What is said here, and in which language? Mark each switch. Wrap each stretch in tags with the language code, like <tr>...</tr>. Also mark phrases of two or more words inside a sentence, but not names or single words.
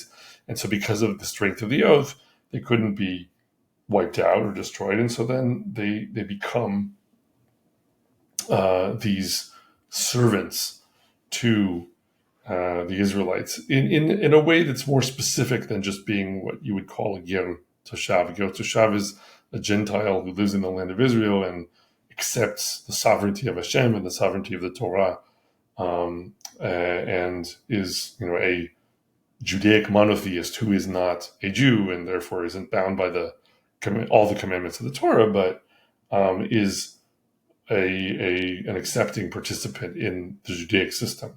<en>And so because of the strength of the oath, they couldn't be wiped out or destroyed. And so then they become these servants to the Israelites in a way that's more specific than just being what you would call a</en> <he>גר תושב.</he> <en>A</en> <he>גר תושב</he> <en>is a Gentile who lives in the land of Israel and accepts the sovereignty of Hashem and the sovereignty of the Torah, and is a Judaic monotheist who is not a Jew and therefore isn't bound by all the commandments of the Torah, but is an accepting participant in the Judaic system.</en>